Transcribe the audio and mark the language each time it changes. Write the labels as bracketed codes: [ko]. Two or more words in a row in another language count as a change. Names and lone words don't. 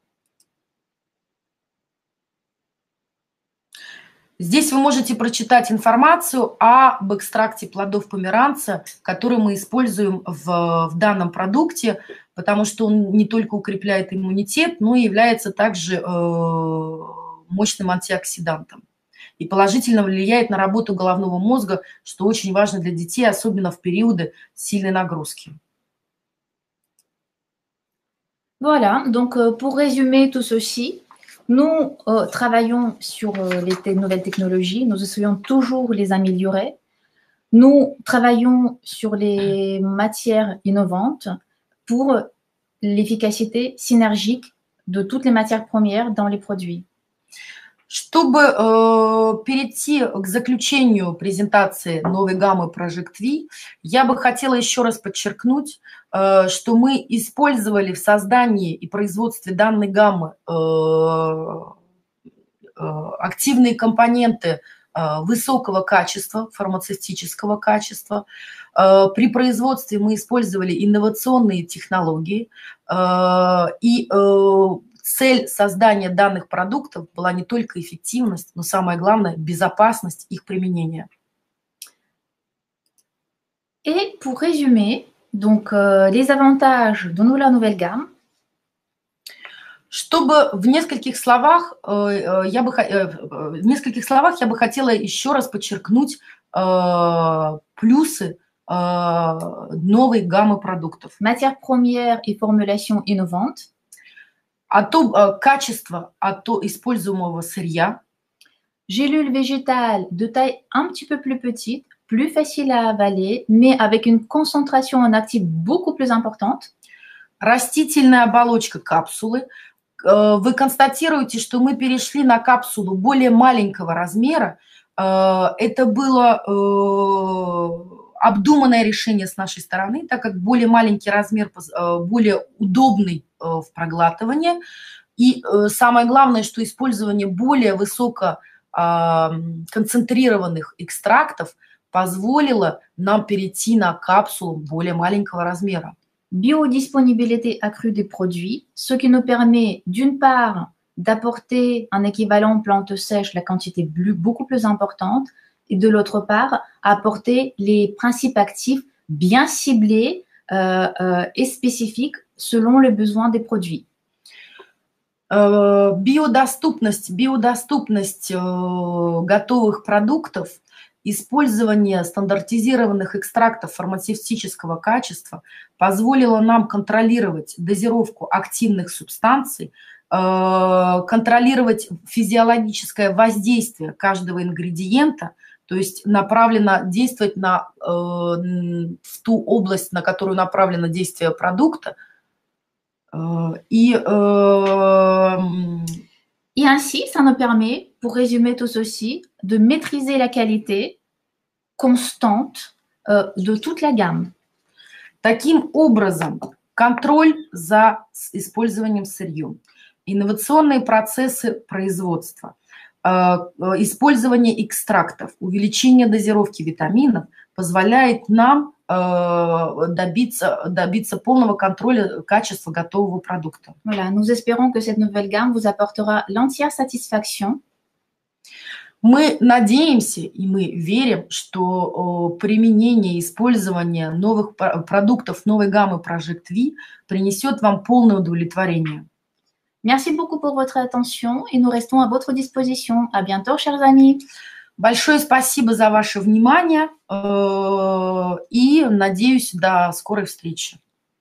[ru] Здесь вы можете прочитать информацию об экстракте плодов померанца, который мы используем в данном продукте, потому что он не только укрепляет иммунитет, но и является также мощным антиоксидантом. И положительно влияет на работу головного мозга, что очень важно для детей, особенно в периоды сильной нагрузки. [fr] Voilà, donc pour résumer tout ceci, nous travaillons sur les nouvelles technologies, nous essayons toujours les améliorer. Nous travaillons sur les matières innovantes pour l'efficacité synergique de toutes les matières premières dans les produits. [ru] Чтобы перейти к заключению презентации новой гаммы Project V, я бы хотела еще раз подчеркнуть, что мы использовали в создании и производстве данной гаммы активные компоненты высокого качества, фармацевтического качества. При производстве мы использовали инновационные технологии, и цель создания данных продуктов была не только эффективность, но самое главное – безопасность их применения. [fr] Et pour résumer, donc les avantages de la nouvelle gamme. [ru] Чтобы в нескольких словах я бы хотела еще раз подчеркнуть плюсы новой гаммы продуктов. [fr] Matières premières et formulations innovantes. [ru] Качество используемого сырья. [fr] Gélules végétales de taille un petit peu plus petite, plus facile à avaler, mais avec une concentration en actifs beaucoup plus importante. [ru] Растительная оболочка капсулы. Вы констатируете, что мы перешли на капсулу более маленького размера. Это было обдуманное решение с нашей стороны, так как более маленький размер более удобный в проглатывании. И самое главное, что использование более высоко концентрированных экстрактов позволило нам перейти на капсулу более маленького размера. [fr] Biodisponibilité accrue des produits, ce qui nous permet d'une part d'apporter un équivalent plante sèche, la quantité beaucoup plus importante, et de l'autre part, apporter les principes actifs bien ciblés et spécifiques selon les besoins des produits. [ru] Биодоступность готовых продуктов, использование стандартизированных экстрактов фармацевтического качества позволило нам контролировать дозировку активных субстанций, контролировать физиологическое воздействие каждого ингредиента, то есть направлено действовать в ту область, на которую направлено действие продукта. [fr] Et ainsi, ça nous permet, pour résumer tout ceci, de maîtriser la qualité constante de toute la gamme. [ru] Таким образом, контроль за использованием сырьем, инновационные процессы производства, использование экстрактов, увеличение дозировки витаминов позволяет нам добиться полного контроля качества готового продукта. [fr] Voilà, nous espérons que cette nouvelle gamme vous apportera l'entière satisfaction. [ru] Мы надеемся и мы верим, что применение и использование новых продуктов новой гаммы Project V принесет вам полное удовлетворение. [fr] Merci beaucoup pour votre attention et nous restons à votre disposition. À bientôt, chers amis. [ru] Большое спасибо за ваше внимание и надеюсь, до скорой встречи.